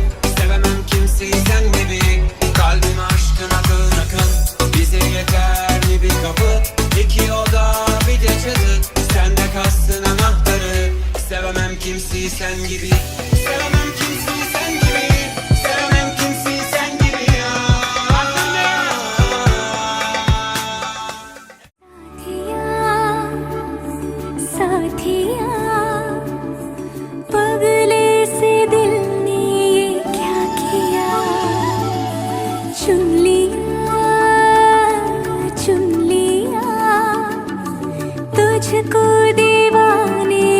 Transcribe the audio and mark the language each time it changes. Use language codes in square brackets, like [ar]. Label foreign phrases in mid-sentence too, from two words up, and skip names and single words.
[tr] Sevemem kimseyi sen gibi, kalbim aşkın akın akın. Bize yeter mi bir kapı, iki oda bir de çatı. Sende kalsın anahtarı, sevemem kimseyi sen gibi. Sevemem kimseyi sen gibi, sevemem kimseyi sen gibi ya. [hi] साथिया, पगले से दिल ने ये क्या किया। चुन लिया मुझको दीवाना